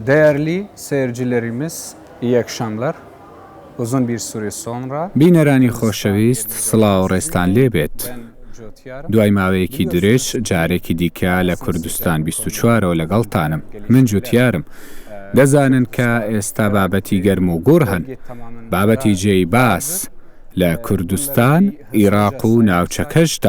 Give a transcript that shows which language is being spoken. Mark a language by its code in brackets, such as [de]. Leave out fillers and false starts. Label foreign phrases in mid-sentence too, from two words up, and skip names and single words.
[tr] Değerli seyircilerimiz, iyi akşamlar. Uzun bir süre sonra [ckb] بینەرانی خۆشەویست سڵاو ڕێستان لێبێت. دوای ماوەیەکی درێژ جارێکی دیکە لە کوردستان 24ەوە لەگەڵتانم. من جوتیارم. دەزانن کە ئێستا بابەتی گەرم و گوڕ هەن. بابەتی جێی باس لە کوردستان، عێراق و ناوچەکەشدا.